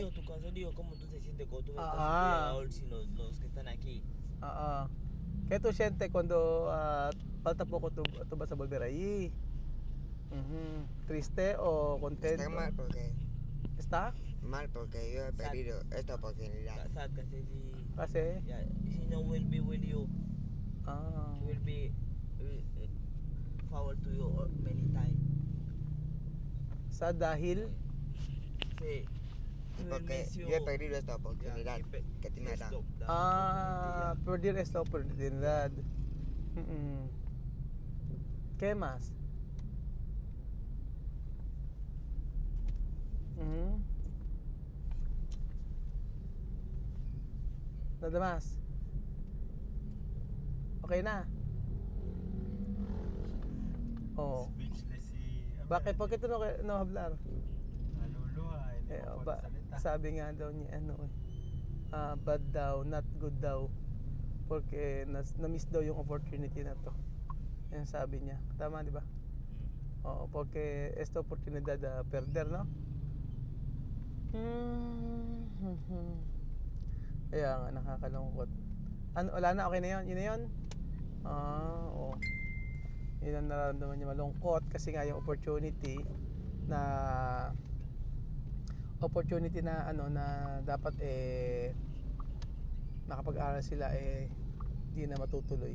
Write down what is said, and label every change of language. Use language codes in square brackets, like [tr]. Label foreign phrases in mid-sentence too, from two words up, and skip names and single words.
[es] digo tu corazón, digo cómo tú te sientes cuando tú ves a Raúl, sino los que están aquí. ¿Qué tú sientes cuando falta poco tú vas a volver ahí? ¿Triste o contento? Está mal porque ¿Está? yo he perdido esta oportunidad. [tl] Sad kasi si... Kasi? [en] Yeah, [es] si no [en] will be with you. Ah. He will be forward to you many times. [tl] Sa dahil [en] Say, he will [es] Porque [en] miss you. [es] yo he perdido esta oportunidad que te me [en] Yes, [es] dan. [en] the opportunity, [es] perder esta oportunidad. Mm-mm. ¿Qué más? Mm. Nada más. [tl] Okay na. Oh. Speechless si Bakit? Bakit [es] no hablar? [tl] naluluha, hindi Sabi nga daw niya bad daw, [en] not good [tl] daw. Porque na-miss daw yung opportunity na to. Yan sabi niya. Tama, di ba? Oo, [es] porque esta oportunidad perder, no? [tl] Kaya nga, nakakalungkot. Ano, wala na, okay na yun? Yun na yun? Oo. Yun ang nararamdaman niya, malungkot kasi nga yung opportunity na na dapat nakapag-aral sila di na matutuloy.